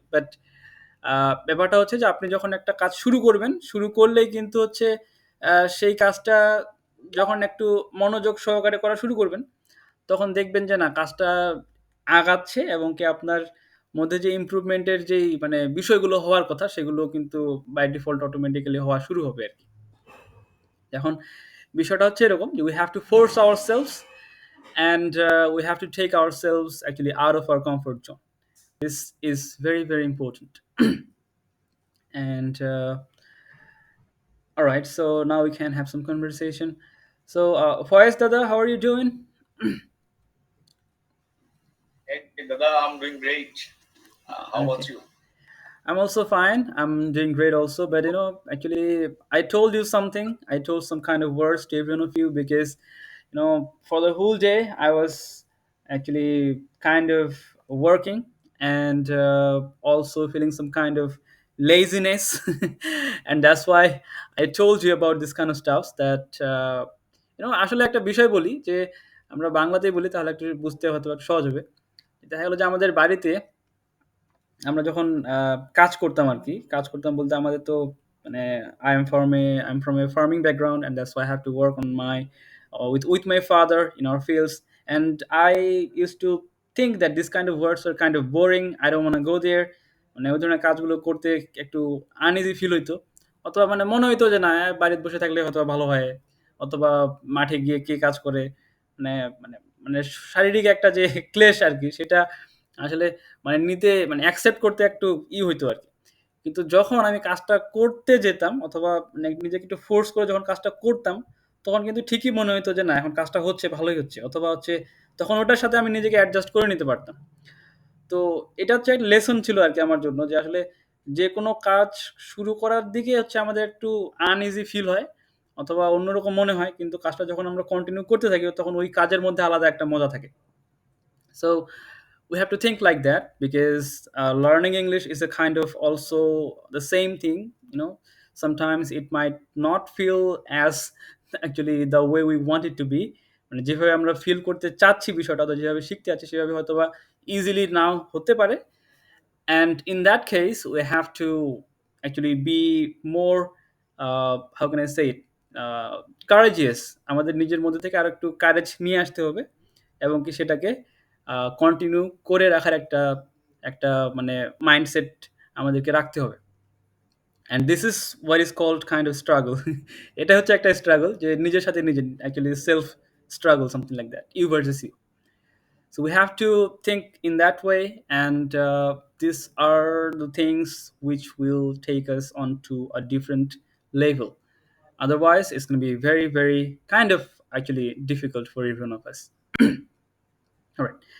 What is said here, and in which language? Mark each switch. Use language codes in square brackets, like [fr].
[bn] But ব্যাপারটা হচ্ছে যে আপনি যখন একটা কাজ শুরু করবেন, শুরু করলেই কিন্তু হচ্ছে সেই কাজটা যখন একটু মনোযোগ সহকারে করা শুরু করবেন, তখন দেখবেন যে না, কাজটা আগাচ্ছে, এবং কি আপনার মধ্যে যে ইমপ্রুভমেন্টের যেই মানে বিষয়গুলো হওয়ার কথা, সেগুলো কিন্তু বাই ডিফল্ট অটোমেটিক্যালি হওয়া শুরু হবে আর কি। এখন বিষয়টা হচ্ছে এরকম যে [en] We have to force our selves, and we have to take our selves actually out of our comfort zone. This is very, very important. And all right, so now we can have some conversation. So, Faiz Dada, how are you doing? Hey, Dada, I'm doing great. How about Okay. you? I'm also fine. I'm doing great also. But actually, I told you something. I told some kind of words to every one of you because, for the whole day, I was actually kind of working, and also feeling some kind of laziness. And that's why I told you about this kind of stuff that, [bn] আসলে একটা বিষয় বলি যে আমরা বাংলাতেই বলি, তাহলে একটু বুঝতে হয়তো একটু সহজ হবে। দেখা গেলো যে আমাদের বাড়িতে আমরা যখন কাজ করতাম আরকি। কাজ করতাম বলতে আমাদের তো মানে [en] I am from a farming background, and that's why I have to work on my with my father in our fields. And I used to think that this kind of works are kind of boring. I don't wanna go there. [bn] মানে ওই ধরনের কাজগুলো করতে একটু uneasy feel হইতো। অথবা মানে মনে হইতো যে না, বাড়িতে বসে থাকলে হয়তোবা ভালো হয়। অথবা মাঠে গিয়ে কে কাজ করে, মানে মানে মানে শারীরিক একটা যে ক্লেশ আরকি, সেটা আসলে মানে নিতে মানে অ্যাকসেপ্ট করতে একটু হইতো আরকি। কিন্তু যখন আমি কাজটা করতে যেতাম, অথবা মানে নিজেকে একটু ফোর্স করে যখন কাজটা করতাম, তখন কিন্তু ঠিকই মনে হইতো যে না, এখন কাজটা হচ্ছে, ভালোই হচ্ছে। অথবা হচ্ছে তখন ওটার সাথে আমি নিজেকে অ্যাডজাস্ট করে নিতে পারতাম। তো এটা হচ্ছে একটা লেসন ছিল আরকি আমার জন্য, যে আসলে যেকোনো কাজ শুরু করার দিকে হচ্ছে আমাদের একটু আনইজি ফিল হয়, অথবা অন্যরকম মনে হয়। কিন্তু কাজটা যখন আমরা কন্টিনিউ করতে থাকি, তখন ওই কাজের মধ্যে আলাদা একটা মজা থাকে। [en] So we have to think like that, because learning English is a kind of also the same thing. Sometimes it might not feel as actually the way we want it to be. [bn] মানে যেভাবে আমরা feel করতে চাচ্ছি বিষয়টা, তো যেভাবে শিখতে চাচ্ছি সেভাবে হয়তোবা ইজিলি নাও হতে পারে। [en] And in that case, we have to actually be more, how can I say it, uh, courageous. [bn] আমাদের নিজের মধ্যে থেকে আরো একটু কারেজ নিয়ে আসতে হবে, এবং কি সেটাকে কন্টিনিউ করে রাখার একটা একটা মানে মাইন্ডসেট আমাদেরকে রাখতে হবে। [en] And this is what is called kind of struggle. [bn] এটা হচ্ছে একটা স্ট্রাগল, যে নিজের সাথে নিজে actually self struggle, [en] Something like that, you versus you. So we have to think in that way, and these are the things which will take us onto a different level. Otherwise, it's going to be very, very kind of actually difficult for every one of us. All right.